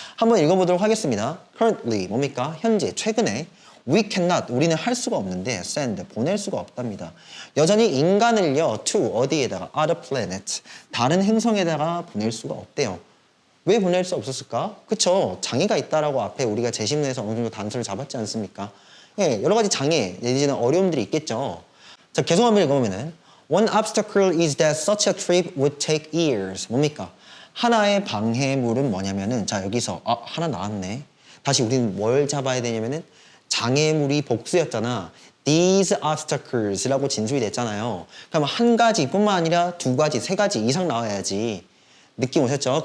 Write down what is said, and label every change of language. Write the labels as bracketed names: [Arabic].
[Korean] 한번 읽어보도록 하겠습니다. [English] Currently [Korean] 뭡니까? 현재 최근에 [English] we cannot [Korean] 우리는 할 수가 없는데 [English] send [Korean] 보낼 수가 없답니다. 여전히 인간을요 [English] to [Korean] 어디에다가 [English] other planet [Korean] 다른 행성에다가 보낼 수가 없대요. 왜 보낼 수 없었을까? 그쵸? 장애가 있다라고 앞에 우리가 제시문에서 어느 정도 단서를 잡았지 않습니까? 예, 여러 가지 장애 내지는 어려움들이 있겠죠. 자, 계속 한번 읽어보면은 [English] One obstacle is that such a trip would take years. [Korean] 뭡니까? 하나의 방해물은 뭐냐면은 자, 여기서 하나 나왔네. 다시 우리는 뭘 잡아야 되냐면은 장애물이 복수였잖아. [English] These obstacles [Korean] 라고 진술이 됐잖아요. 그럼 한 가지뿐만 아니라 두 가지, 세 가지 이상 나와야지. 느낌 오셨죠?